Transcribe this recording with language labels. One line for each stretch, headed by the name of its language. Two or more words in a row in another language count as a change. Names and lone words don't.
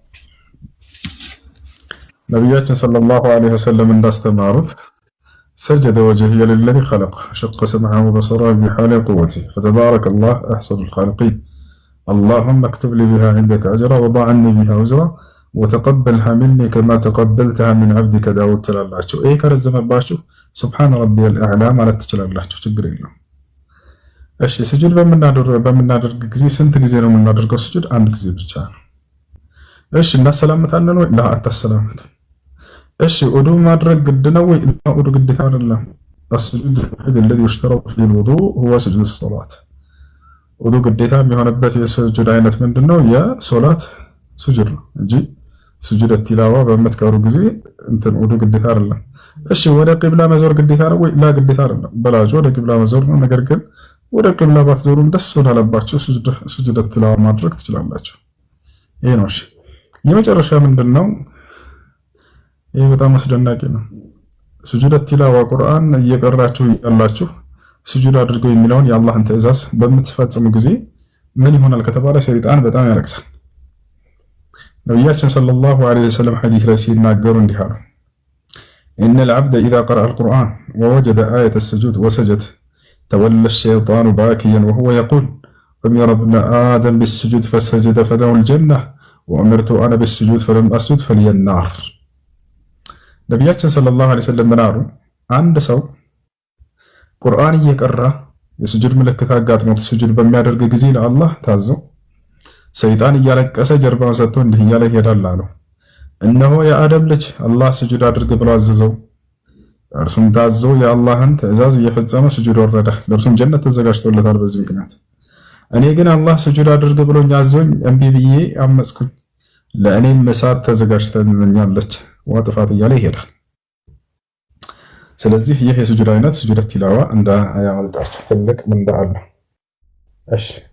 Amharic: ነቢያችን
Arabic: صلى الله عليه وسلم
Amharic: እንዳስተማሩት
Arabic: سجد وجهي للذي خلقه وشق سمعه وبصره بحوله وقوته فتبارك الله أحسن الخالقين اللهم اكتب لي بها عندك أجرا وضع عني بها وزرا وتقبلها مني كما تقبلتها من عبدك داود
Amharic: ትላላችሁ። ይሄ ከረዘመባችሁ
Arabic: سبحان ربي الأعلى
Amharic: ማለት ትችላላችሁ። ችግር የለውም። እሺ ስጁድ በምናደርግ ጊዜ ስንት ጊዜ ነው የምናደርገው? ስጁድ አንድ ጊዜ ብቻ ነው። እሺ እናሰላምታለን ወይ? ላ አታሰላምቱ። እሺ ውዱ ማድረግ ግድ ነው ወይ? ውዱ ግዴታ አይደለም።
Arabic: السجود الذي يشترط فيه الوضوء هو سجود الصلاة።
Amharic: ውዱ ግዴታ የሚሆንበት የስጁድ አይነት ምንድነው? የሶላት ስጁድ ነው እንጂ
Arabic: سجود تلاوة
Amharic: በምትቀሩ ጊዜ እንትን ውዱ ግዴታ አይደለም። እሺ ወደ ቂብላ መዞር ግዴታ ነው ወይ? ላ ግዴታ አይደለም። በላጁ ወደ ቂብላ መዞር ነው። ነገር ግን ወደ ቂብላ ባትዞሩም ደስ ወዳለባችሁ
Arabic: سجود تلاوة
Amharic: ማድረግ ትችላላችሁ። ይሄ ነው። እሺ የመጨረሻ ምንድነው? ይሄ በጣም አስደናቂ ነው።
Arabic: سجود تلاوة
Amharic: ቁርአን እየቀራችሁ ያላችሁ ስጁድ አድርገው የሚለውን የአላህን ትዕዛዝ በምትፈጽሙ ጊዜ ምን ይሆናል ከተባለ ሰይጣን በጣም ያለቅሳል። ነቢያችን
Arabic: صلى الله عليه وسلم
Amharic: ሐዲስ ላይ ሲናገሩ እንዲህ አሉ።
Arabic: إن العبد إذا قرأ القرآن ووجد آية السجود وسجد تولى الشيطان باكيا وهو يقول أمر ابن آدم بالسجود فسجد فله الجنة وأمرت أنا بالسجود فلم أسجد فلي النار።
Amharic: ነቢያችን
Arabic: صلى الله عليه وسلم
Amharic: ምን አሉ? አንድ ሰው ቁርአን እየቀራ የስጁድ ምልክት አጋጥሞት ስጁድ በሚያደርግ ጊዜ ለአላህ ታዞ ሰይጣን እያለቀሰ ጀርባውን ሰጥቶ እንዲህ እያለ ይሄዳል አሉ። እነሆ የአደም ልጅ አላህ ስጁድ አድርግ ብሎ አዘዘው፣ እርሱም ታዞ የአላህን ትዕዛዝ እየፈጸመ ስጁድ ወረደ፣ ለእርሱም ጀነት ተዘጋጅቶለታል። በዚህ ምክንያት እኔ ግን አላህ ስጁድ አድርግ ብሎኝ አዞኝ እምቢ ብዬ አመጽኩኝ፣ ለእኔም እሳት ተዘጋጅታለች ወጥፋት እያለ ይሄዳል። ስለዚህ ይህ የስጁድ አይነት
Arabic: سجود تلاوة
Amharic: እንዳያመልጣችሁ ትልቅ ምንዳ አለ። እሺ